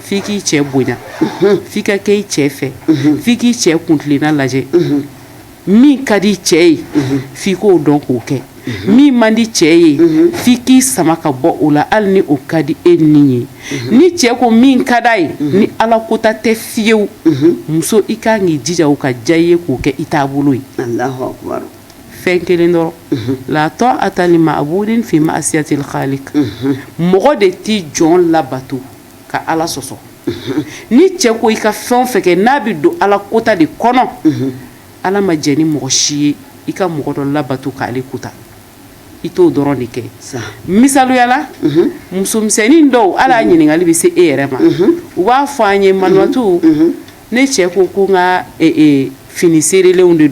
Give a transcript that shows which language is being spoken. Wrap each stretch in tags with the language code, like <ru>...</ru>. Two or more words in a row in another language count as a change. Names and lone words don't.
<bm>F'i k'i cɛ bonya f'i ka kɛ i cɛ fɛ f'i k'i cɛ kuntilenna lajɛ min ka di cɛ ye f'i k'o dɔn k'o kɛ min man di cɛ ye f'i k'i sama ka bɔ o la hali ni o ka di e ni ye ni cɛ ko min ka d'a ye ni ala kota tɛ fiyewu muso i kan k'i jija o ka diya i ye k'o kɛ i taabolo ye.</bm> <ar>الله أكبر.</ar> <bm>fɛn kelen dɔrɔn la</bm> <ar>طاعة لمعبود في معصية الخالق</ar> <bm>mɔgɔ de t'i jɔn labato ka ala sɔsɔ ni cɛ ko i ka fɛn o fɛn kɛ n'a bɛ don ala kota de kɔnɔ ala ma jɛ ni mɔgɔ si ye i ka mɔgɔ dɔ labato k'ale kota i t'o dɔrɔn de kɛ misaluyala musomisɛnnin dɔw ala ɲininkali bɛ se e yɛrɛ ma u b'a fɔ an ye manumatu ne cɛ ko n ka fini seerelenw de</bm>